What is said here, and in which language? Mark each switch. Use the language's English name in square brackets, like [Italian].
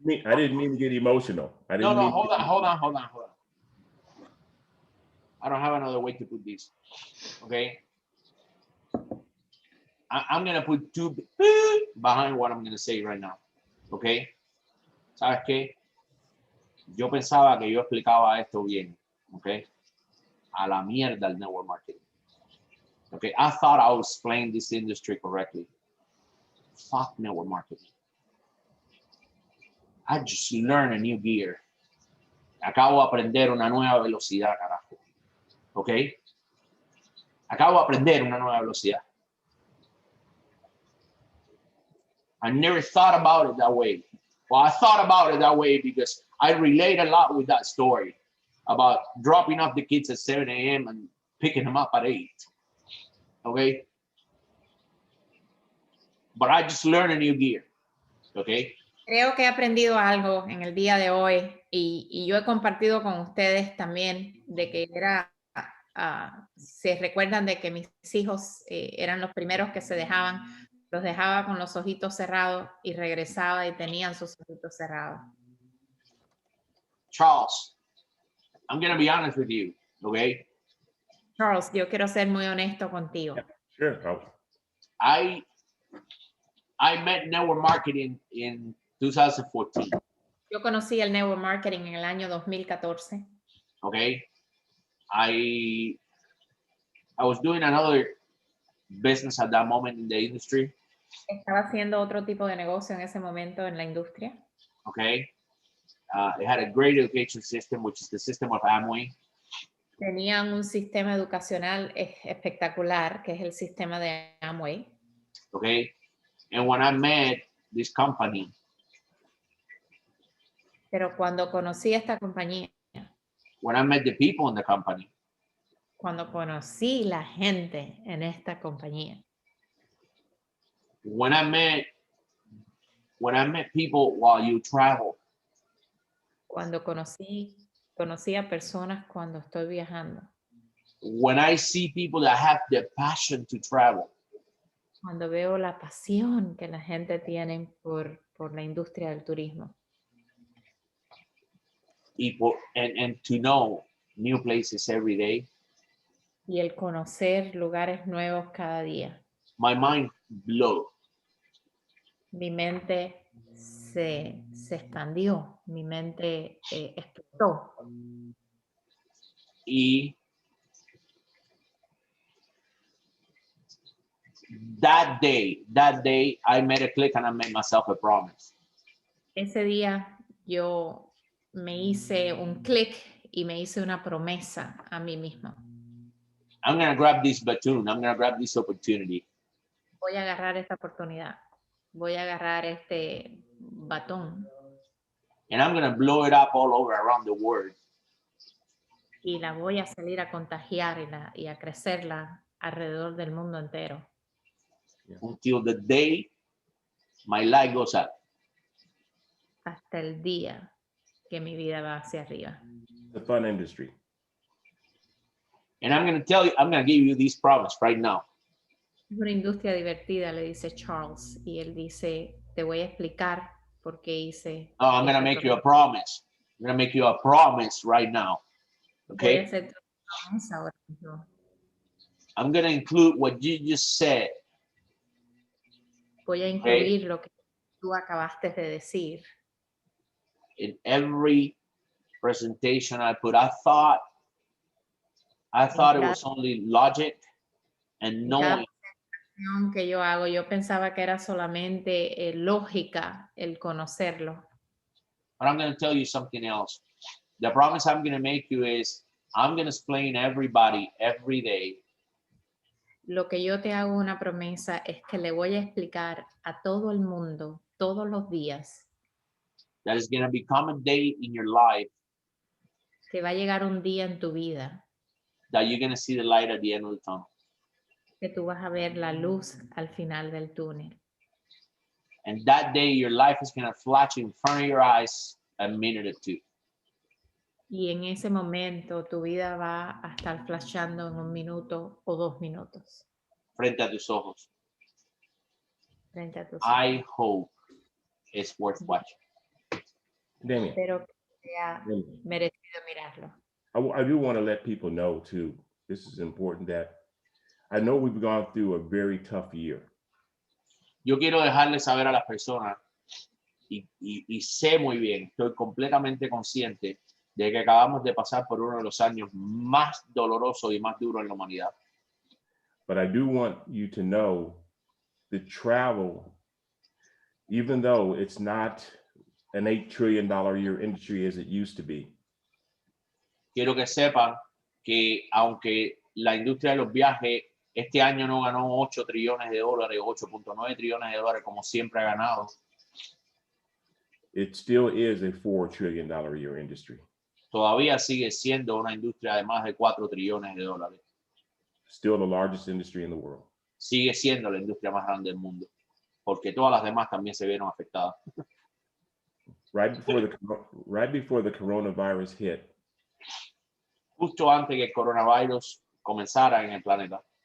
[English] I didn't mean to get emotional. No, hold on. I don't have another way to put this. Okay. I'm going to put two behind what I'm going to say right now. Okay. [Spanish] ¿Sabes qué? Yo pensaba que yo explicaba esto bien. [English] Okay. [Spanish] A la mierda el network marketing. Okay. [English] I thought I was explaining this industry correctly. Fuck network marketing. I just learned a new gear. [Spanish] Acabo de aprender una nueva velocidad, carajo. ¿Ok? Acabo de aprender una nueva velocidad. [English] I never thought about it that way. Well, I thought about it that way because I relate a lot with that story about dropping off the kids at 7 a.m. and picking them up at 8. Okay? But I just learned a new gear. Okay? [Spanish] Creo que he aprendido algo en el día de hoy y yo he compartido con ustedes también de que se recuerdan de que mis hijos eran los primeros que los dejaba con los ojitos cerrados y regresaba y tenían sus ojitos cerrados. [English] Charles, I'm going to be honest with you, okay? [Spanish] Charles, yo quiero ser muy honesto contigo. [English] Sure. I met network marketing in 2014. [Spanish] Yo conocí el network marketing en el año 2014. [English] Okay. I was doing another business at that moment in the industry. [Spanish] Estaba haciendo otro tipo de negocio en ese momento en la industria. [English] Okay. It had a great education system, which is the system of Amway. [Spanish] Tenían un sistema educacional espectacular, que es el sistema de Amway. [English] Okay. And when I met this company, [Spanish] pero cuando conocí esta compañía, [English] when I met the people in the company, [Spanish] cuando conocí la gente en esta compañía, when I met people while you travel, cuando conocí Conocí a personas cuando estoy viajando. [English] When I see people that have the passion to travel, [Spanish] Cuando veo la pasión que la gente tiene por la industria del turismo. [English] and to know new places every day, [Spanish] Y el conocer lugares nuevos cada día. [English] my mind blows. [Spanish] Mi mente se expandió, mi mente explotó. Y [English] that day, I made a click and I made myself a promise. [Spanish] Ese día yo me hice un clic y me hice una promesa a mí misma. [English] I'm going to grab this baton. I'm going to grab this opportunity. [Spanish] Voy a agarrar esta oportunidad. Voy a agarrar este batón. [English] And I'm going to blow it up all over around the world. [Spanish] Y la voy a salir a contagiar y a crecerla alrededor del mundo entero. [English] Until the day my light goes up. [Spanish] Hasta el día que mi vida va hacia arriba. [English] The fun industry. And I'm going to tell you, I'm going to give you this promise right now. [Spanish] Es una industria divertida, le dice Charles. Y él dice, te voy a explicar por qué hice. [English] Oh, I'm going to make you a promise. I'm going to make you a promise right now. [Spanish] Voy a [English] Okay? [Spanish] hacer tu promesa ahora mismo. [English] I'm going to include what you just said. [Spanish] Voy a incluir lo que tú acabaste de decir. [English] In every presentation I put, I thought it was only logic and knowing. [Spanish] Que yo hago, yo pensaba que era solamente lógica el conocerlo. [English] But I'm going to tell you something else. The promise I'm going to make you is I'm going to explain everybody every day. [Spanish] Lo que yo te hago una promesa es que le voy a explicar a todo el mundo todos los días. [English] That is going to become a day in your life [Spanish] Que va a llegar un día en tu vida. [English] that you're going to see the light at the end of the tunnel. [Spanish] Que tú vas a ver la luz al final del túnel. [English] And that day, your life is going to flash in front of your eyes a minute or two. [Spanish] Y en ese momento tu vida va a estar flashando en 1 minuto o 2 minutos. Frente a tus ojos. Frente a tus [English] I [Spanish] ojos. [English] hope it's worth watching. [Spanish] Damián, Espero que sea merecido mirarlo. [English] I do want to let people know too, this is important, that I know we've gone through a very tough year. [Spanish] Yo quiero dejarle saber a las personas, y sé muy bien, estoy completamente consciente de que acabamos de pasar por uno de los años más dolorosos y más duros en la humanidad. [English] But I do want you to know the travel, even though it's not an $8 trillion a year industry as it used to be. [Spanish] Quiero que sepan que aunque la industria de los viajes este año no ganó 8 trillones de dólares, 8.9 trillones de dólares como siempre ha ganado, [English] it still is a $4 trillion a year industry. [Spanish] todavía sigue siendo una industria de más de 4 trillones de dólares. [English] Still the largest industry in the world. [Spanish] Sigue siendo la industria más grande del mundo, porque todas las demás también se vieron afectadas. [English] Right before the coronavirus hit, [Spanish] Justo antes que el coronavirus comenzara en el planeta,